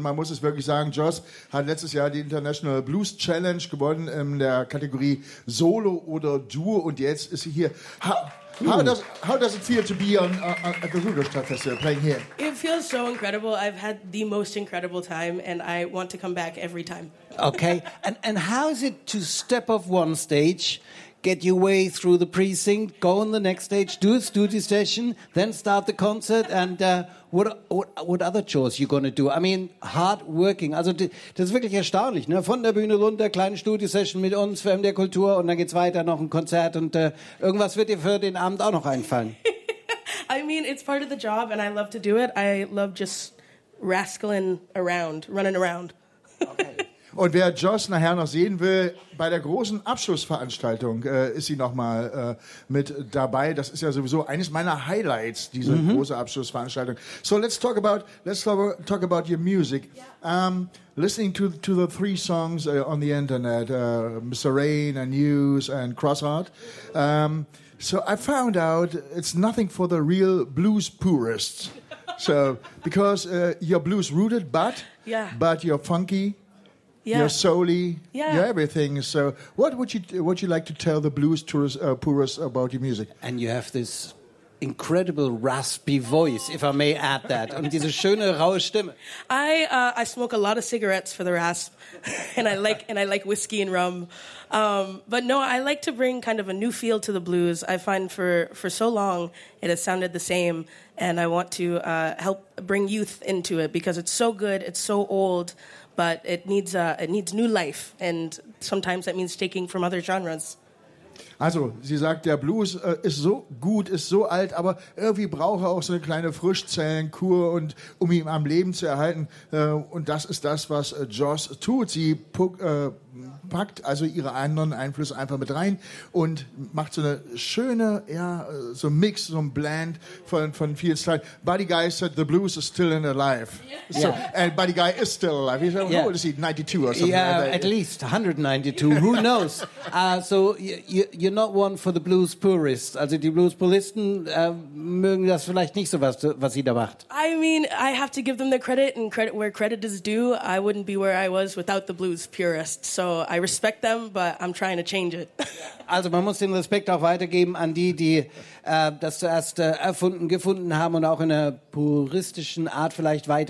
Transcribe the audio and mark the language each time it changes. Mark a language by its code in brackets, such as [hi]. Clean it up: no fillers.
[de] Und man muss es wirklich sagen, Joss hat letztes Jahr die International Blues Challenge gewonnen in der Kategorie Solo oder Duo. Und jetzt ist sie hier. [en] How does it feel to be on at the Rudolstadt Festival playing here? It feels so incredible. I've had the most incredible time, and I want to come back every time. Okay, and how is it to step off one stage, get your way through the precinct, go on the next stage, do a studio session, then start the concert, and what other chores are you going to do? I mean, hard working. [de] Also, das ist wirklich erstaunlich. Ne? Von der Bühne runter, kleine Studio-Session mit uns für MDR Kultur und dann geht's weiter, noch ein Konzert und irgendwas wird dir für den Abend auch noch einfallen. [en] I mean, it's part of the job and I love to do it. I love just rascaling around, running around. Okay. [de] Und wer Joss nachher noch sehen will, bei der großen Abschlussveranstaltung ist sie nochmal mit dabei. Das ist ja sowieso eines meiner Highlights, diese große Abschlussveranstaltung. [en] So let's talk about your music. Yeah. Listening to the three songs on the internet, Mr. Rain and News and Crossheart. So I found out it's nothing for the real blues purists. So because you're blues rooted, but you're funky. Yeah. You're soul-y, you're everything. So what would you like to tell the blues purists about your music? And you have this incredible raspy voice, if I may add that. [de] Und diese schöne, raue Stimme. [en] I smoke a lot of cigarettes for the rasp. And I like whiskey and rum. But no, I like to bring kind of a new feel to the blues. I find for so long it has sounded the same. And I want to help bring youth into it because it's so good, it's so old. But it needs new life, and sometimes that means taking from other genres. [de] Also, sie sagt, der Blues ist so gut, ist so alt, aber irgendwie braucht er auch so eine kleine Frischzellenkur, und um ihn am Leben zu erhalten. Und das ist das, was Joss tut. Sie packt also ihre anderen Einflüsse einfach mit rein und macht so eine schöne, ja, so ein Mix, so ein Blend von viel Style. [en] Buddy Guy said, the blues is still in alive. Yeah. So, and Buddy Guy is still alive. He's like, how old is he? 92 or something. Yeah, at least 192. Who knows? So you're not one for the blues purists. [de] Also die blues puristen mögen das vielleicht nicht so, was sie da macht. [en] I mean, I have to give them the credit, and credit where credit is due. I wouldn't be where I was without the blues purists. So I respect them, but I'm trying to change it. [de] Also man muss den Respekt auch weitergeben an die das zuerst erfunden, gefunden haben und auch in einer puristischen Art vielleicht weiter.